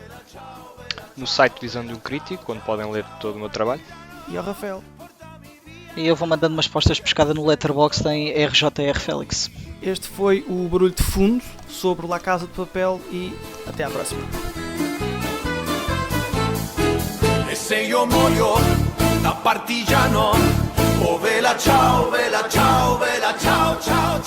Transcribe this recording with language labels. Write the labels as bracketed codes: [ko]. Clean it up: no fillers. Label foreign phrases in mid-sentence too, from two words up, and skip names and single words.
[pt] No site Visão de um Crítico, onde podem ler todo o meu trabalho. E ao Rafael. e eu vou mandando umas postas de pescada no Letterboxd em RJR Félix. Este foi o Barulho de Fundo sobre La Casa de Papel e até à próxima. [it] E se io muoio da partigiano, oh vela ciao, ciao, ciao.